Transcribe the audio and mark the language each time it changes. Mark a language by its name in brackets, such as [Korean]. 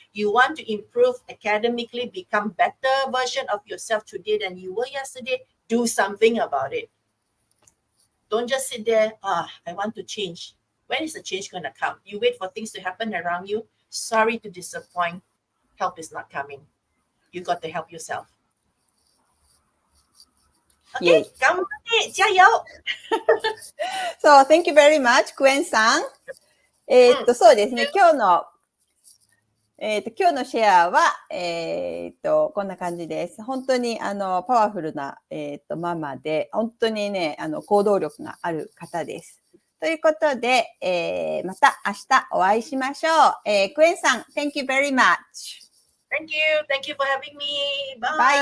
[English] You want to improve academically, become better version of yourself today than you were yesterday, do something about it. Don't just sit there, I want to change. When is the change going to come? You wait for things to happen around you. Sorry to disappoint. Help is not coming. You got to help yourself. [Japanese] Okay, 頑張って [Chinese] 加油 [English] So, thank you very much, クエンさん。 [Japanese] そうですね、今日のシェアは、こんな感じです。本当に、パワフルな、ママで、本当にね、行動力がある方です。ということで、また明日お会いしましょう。 [English] クエンさん、Thank you very much. Thank you. Thank you for having me. Bye.